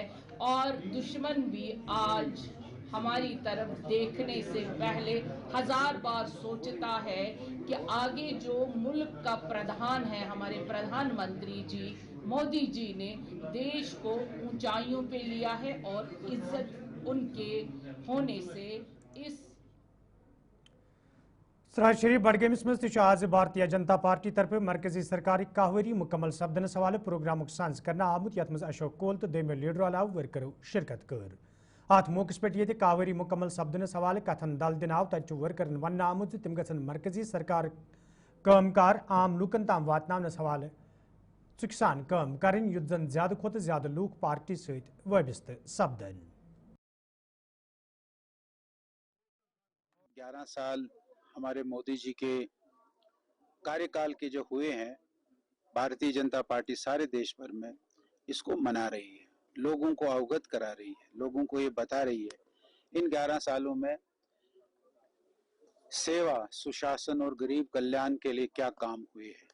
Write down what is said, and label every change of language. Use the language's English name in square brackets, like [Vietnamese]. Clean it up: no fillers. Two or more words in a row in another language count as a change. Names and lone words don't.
[Hindi] और दुश्मन भी आज हमारी तरफ देखने से पहले 1000 बार सोचता है कि आगे जो मुल्क का प्रधान है, हमारे प्रधानमंत्री जी मोदी जी ने देश को ऊंचाइयों पे लिया है, और इज्जत उनके होने से इस [Kashmiri] सराज शरीफ बडगमिस मज आज भारतीय जनता पार्टी तरफ मरकजी सरकार कहवरी मुकम्मल सपदनस हवाले प्रोग्राम सांस कर आमुत यथ मज अशोक कोल तो दम लीडर अलाव वर्करों शिरकत कर। अत मौके पे कहवरी मुकम्मल सपदनस हवाले कथन दल दिन आव तत वर्करन वन आमुत तिम गन मरकजी सरकार कमकार आम लूकन ताम वातनावनस हवाले चुकसान कम करें युद्ध जन ज्यादा खोत ज्यादा लूक पार्टी सहित वाबस्त सपदन। [Hindi] 11 साल हमारे मोदी जी के कार्यकाल के जो हुए हैं, भारतीय जनता पार्टी सारे देश भर में इसको मना रही है, लोगों को अवगत करा रही है, लोगों को ये बता रही है इन 11 सालों में सेवा, सुशासन और गरीब कल्याण के लिए क्या काम हुए हैं।